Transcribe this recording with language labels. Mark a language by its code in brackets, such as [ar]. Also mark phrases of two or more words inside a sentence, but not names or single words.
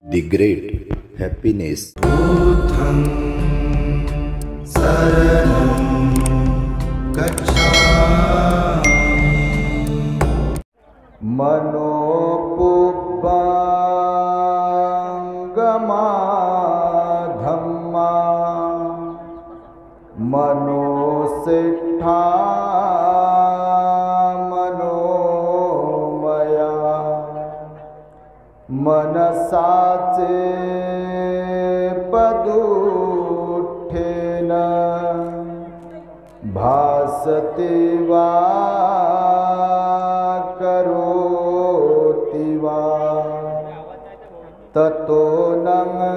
[en] The great happiness. [pi] Buddham saranam gacchami. Manopubbangama dhamma manosiddha manomaya मनसाचे पदुठेन भासते वा करोति वा ततो नं